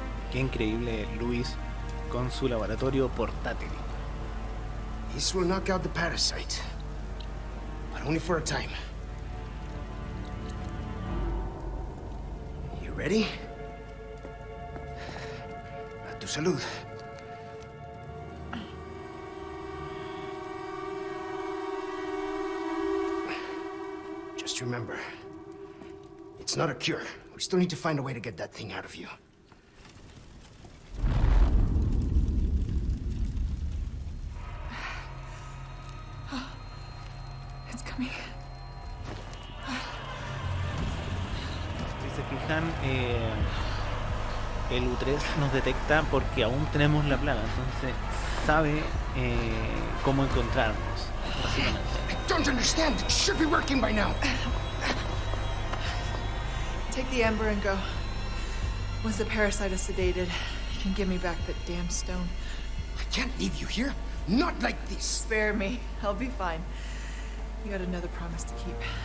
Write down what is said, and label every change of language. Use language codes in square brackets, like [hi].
[es] Qué increíble Luis con su laboratorio portátil. [en] This will knock out the parasite, but only for a time. You ready? [es] A tu salud. [en] Just remember, it's not a cure. We still need to find a way to get that thing out of you. [es] Si se fijan, el U3 nos detecta porque aún tenemos la plaga, entonces sabe cómo encontrarnos, básicamente. [en] I don't understand. It should be working by now. Take the amber and go. Once the parasite is sedated, you can give me back that damn stone. I can't leave you here. Not like this. Spare me. I'll be fine. You got another promise to keep.